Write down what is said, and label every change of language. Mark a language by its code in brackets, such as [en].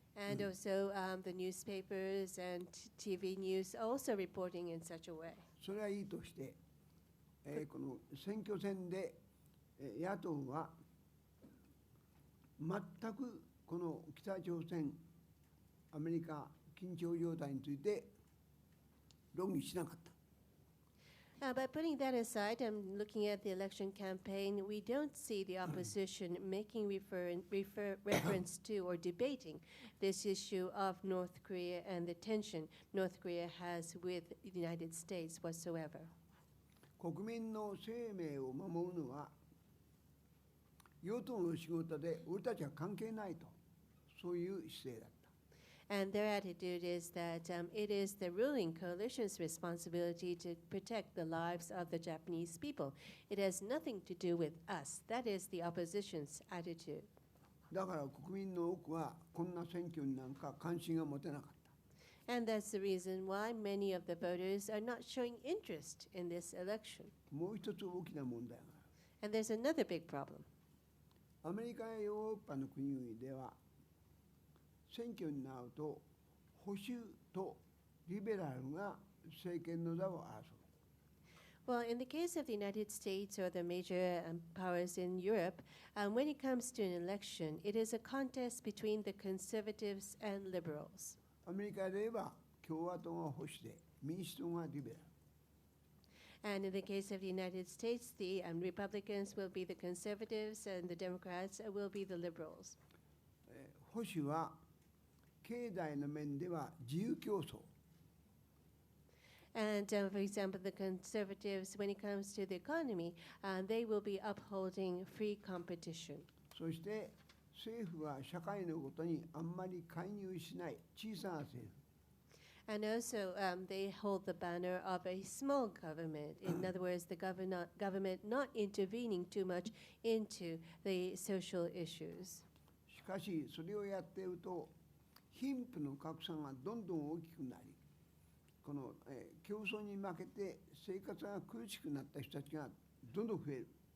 [en] And also the newspapers and TV news are also reporting in such a way. [ja] それはいいとして、この選挙戦で野党は全くこの北朝鮮、アメリカ緊張状態について論議しなかった。 [en] But putting that aside, I'm looking at the election campaign. We don't see the opposition making reference to or debating this issue of North Korea and the tension North Korea has with the United States whatsoever. [ja] 国民の生命を守るのは与党の仕事で俺たちは関係ないと、そういう姿勢だった。 [en] And their attitude is that it is the ruling coalition's responsibility to protect the lives of the Japanese people. It has nothing to do with us. That is the opposition's attitude. [ja] だから国民の多くはこんな選挙になんか関心が持てなかった。 [en] And that's the reason why many of the voters are not showing interest in this election. [ja] もう一つ大きな問題がある。 [en] And there's another big problem. [ja] アメリカやヨーロッパの国々では選挙になると保守とリベラルが政権の座を争う。 [en] Well, in the case of the United States or the major powers in Europe, when it comes to an election, it is a contest between the conservatives and liberals. [ja] アメリカでは共和党が保守で民主党がリベラル。 [en] And in the case of the United States, the Republicans will be the conservatives and the Democrats will be the liberals. [ja] 保守は経済の面では自由競争。 [en] And for example, the conservatives, when it comes to the economy, they will be upholding free competition. [ja] そして政府は社会のことにあんまり介入しない小さな政府。 [en] And also, they hold the banner of a small government. In other words, the government not intervening too much into the social issues. [ja] しかしそれをやっていると貧富の格差がどんどん大きくなり、この、競争に負けて生活が苦しくなった人たちがどんどん増える。